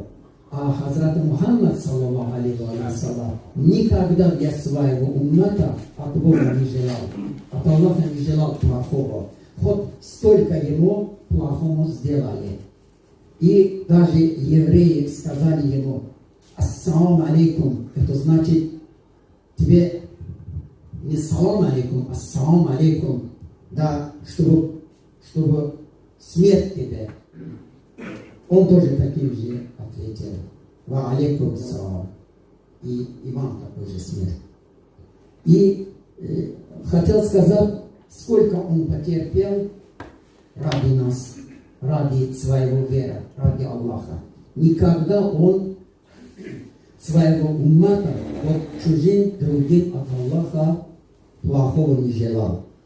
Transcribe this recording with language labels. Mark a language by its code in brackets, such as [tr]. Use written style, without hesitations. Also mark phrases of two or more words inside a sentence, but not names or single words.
[ru] А Хазрат Мухаммад, [ar] صلى الله عليه وسلم, [ru] никогда для своего уммата от Бога не желал, от Аллаха не желал плохого. Хоть столько ему плохому сделали. И даже евреи сказали ему [ar] السلام عليكم, [ru] это значит тебе не [ar] سلام عليكم, السلام عليكم, [ru] да, чтобы смерть тебе. Он тоже таким же ответил. [ar] وعليكم السلام. [ru] И вам такой же смерть. И хотел сказать, сколько он потерпел ради нас, ради своего веры, ради Аллаха. Никогда он своего уммата, вот чужим другим от Аллаха плохого не желал.